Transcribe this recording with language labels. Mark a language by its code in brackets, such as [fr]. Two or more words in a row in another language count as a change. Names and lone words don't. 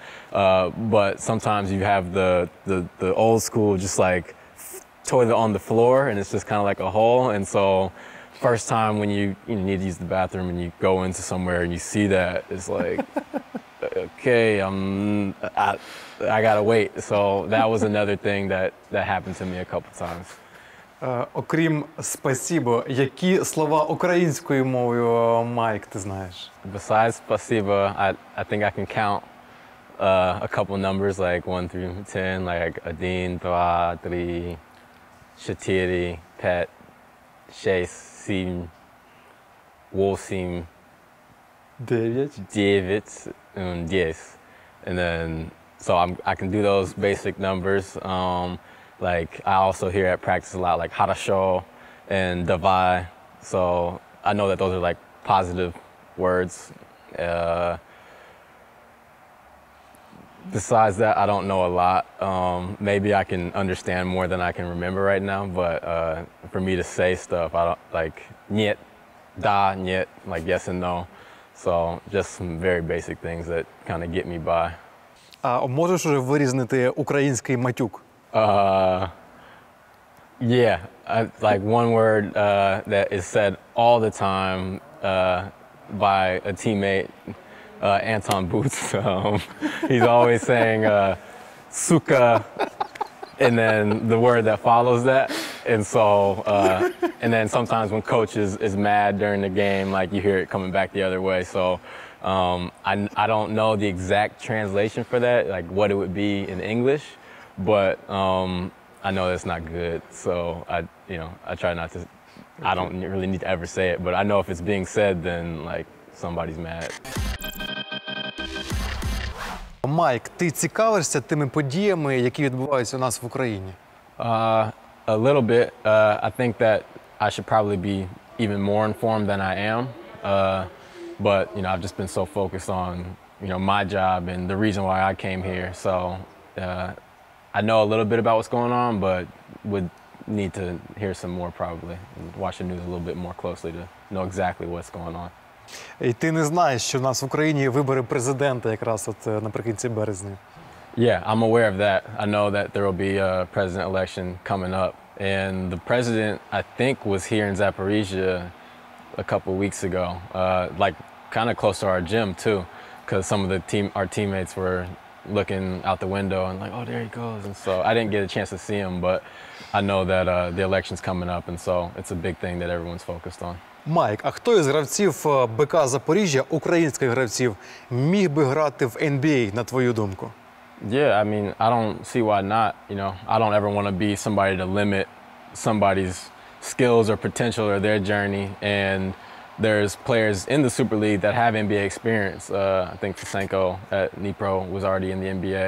[en] But sometimes you have the old school, just like toilet on the floor, and it's just kind of like a hole. And so first time when you need to use the bathroom and you go into somewhere and you see that, it's like, okay, I gotta wait. So that was another thing that happened to me a couple times. [uk] Окрім «спасибо», які слова українською мовою, Майк, ти знаєш? [en] Besides spasiba, I think I can count a couple numbers like 1 through 10, like [ru] один, два, три, четыре, пять, шесть, семь, восемь, [en] 9. [ru] девять, [en] and 10. And then, so I can do those basic numbers. Like I also hear at practice a lot like хорошо and давай. So I know that those are like positive words. Besides that, I don't know a lot. Maybe I can understand more than I can remember right now, but for me to say stuff, I don't like [ru] нет, да, нет, [en] like yes and no. So just some very basic things that kind of get me by. [uk] А можеш уже вирізнити український матюк? [en] Yeah, like one word that is said all the time by a teammate, Anton Boots. He's always saying "suka," and then the word that follows that. And so, and then sometimes when coach is mad during the game, like you hear it coming back the other way. So I don't know the exact translation for that, like what it would be in English, but I know that's not good. So I try not to. I don't really need to ever say it, but I know if it's being said, then like somebody's mad. [uk] Майк, ти цікавишся тими подіями, які відбуваються у нас в Україні? [en] A little bit. I think that I should probably be even more informed than I am. But I've just been so focused on my job and the reason why I came here. So I know a little bit about what's going on, but would need to hear some more probably and watch the news a little bit more closely to know exactly what's going on. [uk] І ти не знаєш, що в нас в Україні є вибори президента якраз от наприкінці березня. [en] Yeah, I'm aware of that. I know that there will be a president election coming up. And the president, I think, was here in Zaporizhia a couple of weeks ago, like kind of close to our gym too, because some of our teammates were looking out the window and like, oh, there he goes. And so I didn't get a chance to see him, but I know that the election's coming up, and so it's a big thing that everyone's focused on. [uk] Майк, а хто із гравців БК Запоріжжя, українських гравців, міг би грати в NBA, на твою думку? [en] Yeah, I mean, I don't see why not. I don't ever want to be somebody to limit somebody's skills or potential or their journey. And there's players in the Super League that have NBA experience. I think Fisenko at Dnipro was already in the NBA.